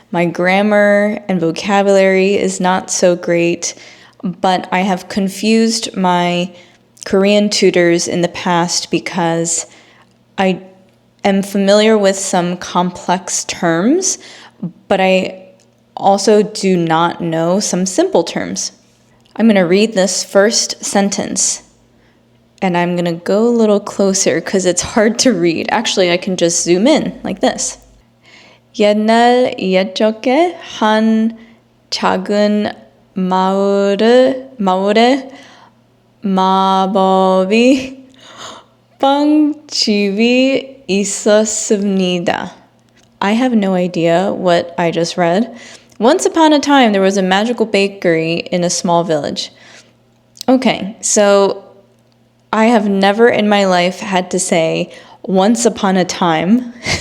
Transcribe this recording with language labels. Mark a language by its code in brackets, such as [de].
[en] My grammar and vocabulary is not so great, but I have confused my Korean tutors in the past because I am familiar with some complex terms, but I also do not know some simple terms. I'm going to read this first sentence, and I'm going to go a little closer because it's hard to read. Actually, I can just zoom in like this. [ko] 옛날 옛적에 한 작은 마을에 마법이 빵집이 있었습니다. [en] I have no idea what I just read. Once upon a time, there was a magical bakery in a small village. Okay, so I have never in my life had to say once upon a time.